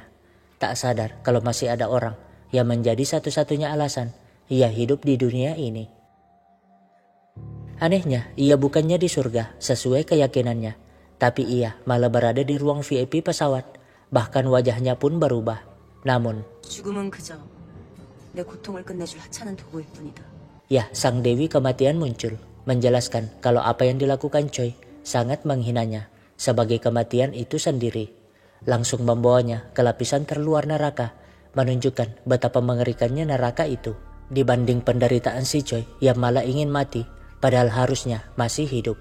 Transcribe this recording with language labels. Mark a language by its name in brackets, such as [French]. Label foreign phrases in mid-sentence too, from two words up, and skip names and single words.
[Indonesian] Tak sadar kalau masih ada orang yang menjadi satu-satunya alasan ia hidup di dunia ini. Anehnya, ia bukannya di surga sesuai keyakinannya, tapi ia malah berada di ruang VIP pesawat, bahkan wajahnya pun berubah. Namun, [Korean] 죽음은 그저 내 고통을 끝내줄 하찮은 도구일 뿐이다. [Indonesian] Ya, sang Dewi Kematian muncul, menjelaskan kalau apa yang dilakukan Choi sangat menghinanya sebagai kematian itu sendiri. Langsung membawanya ke lapisan terluar neraka, menunjukkan betapa mengerikannya neraka itu dibanding penderitaan si Choi yang malah ingin mati padahal harusnya masih hidup.